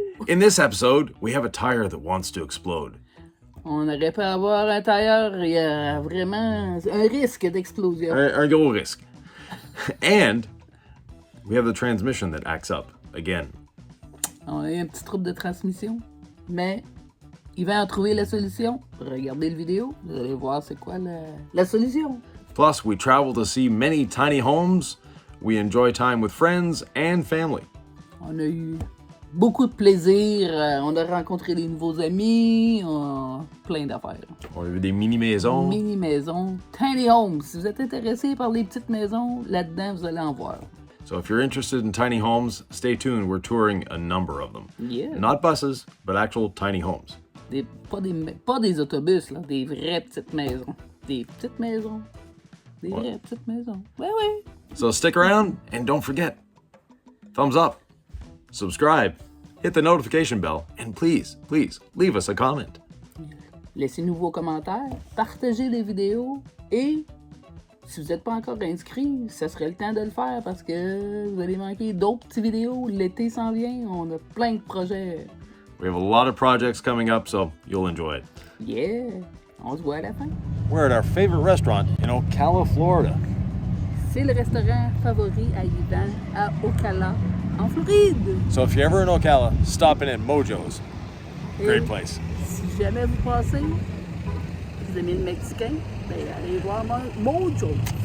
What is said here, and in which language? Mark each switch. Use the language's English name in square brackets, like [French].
[English] In this episode, we have a tire that wants to explode. [French] On aurait pu avoir un tailleur, il y a vraiment un risque d'explosion. Un gros risque. [English] And we have the transmission that acts up again. [French] On a eu un petit trouble de transmission, mais il va en trouver la solution. Regardez le vidéo, vous allez voir c'est quoi la solution. [English] Plus, we travel to see many tiny homes. We enjoy time with friends and family. [French] On a eu beaucoup de plaisir, on a rencontré des nouveaux amis, plein d'affaires. On a vu des mini-maisons. Mini-maisons, tiny homes. Si vous êtes intéressé par les petites maisons, là-dedans, vous allez en voir. [English] So if you're interested in tiny homes, stay tuned. We're touring a number of them. Yeah. Not buses, but actual tiny homes. [French] Pas des autobus, là, des vraies petites maisons. Des petites maisons. Des vraies petites maisons. Ouais. [English] So stick around and don't forget, thumbs up, subscribe, hit the notification bell, and please leave us a comment. [French] Laissez-nous vos commentaires, partagez les vidéos et si vous n'êtes pas encore inscrit, ça serait le temps de le faire parce que vous allez manquer d'autres petites vidéos. L'été s'en vient, on a plein de projets. [English] We have a lot of projects coming up, so you'll enjoy it. [French] Yeah! On se voit à la fin. [English] We're at our favorite restaurant in Ocala, Florida. [French] C'est le restaurant favori à Yvan à Ocala, en Floride. [English] So if you're ever in Ocala, stop in at Mojos. Great place. [French] Si jamais vous passez, vous aimez le mexicain, ben allez voir Mojos.